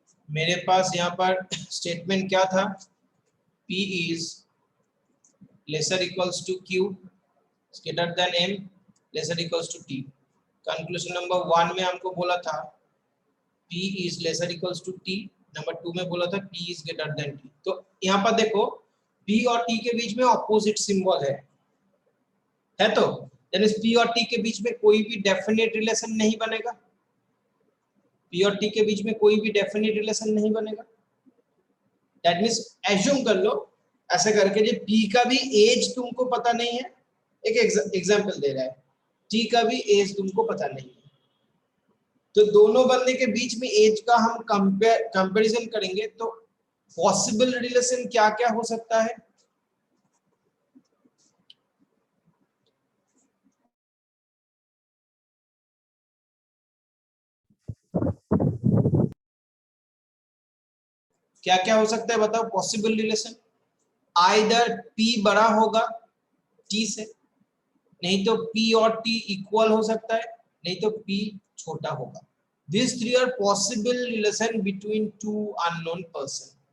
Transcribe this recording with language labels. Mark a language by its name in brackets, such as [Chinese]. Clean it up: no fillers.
[Hindi] मेरे पास यहाँ पर स्टेटमेंट क्या था, [English] p is lesser equals to q greater than m lesser equals to t। [Hindi] Conclusion number 1 में हमको बोला था [English] p is lesser equals to t, [Hindi] number 2 में बोला था [English] p is greater than t। [Hindi] तो यहाँ पर देखो p और t के बीच में ऑपोजिट सिंबल है तो यानी p और t के बीच में कोई भी डेफिनेट रिलेशन नहीं बनेगा, p और t के बीच में कोई भी डेफिनेट रिलेशन नहीं बनेगा। दैट मींस एज्यूम कर लो ऐसे करके जो p का भी एज तुमको पता नहीं है, एक एग्जांपल दे रहा है, t का भी एज तुमको पता नहीं है, तो दोनों बंदे के बीच में एज का हम कंपैरिजन करेंगे तो पॉसिबल रिलेशन क्या क्या हो सकता है। क्या क्या हो सकता है बताओ पॉसिबल रिलेशन। आइदर p बड़ा होगा t से, नहीं तो p और t इक्वल हो सकता है, नहीं तो p छोटा होगा। [English] These three are possible relation between two unknown person।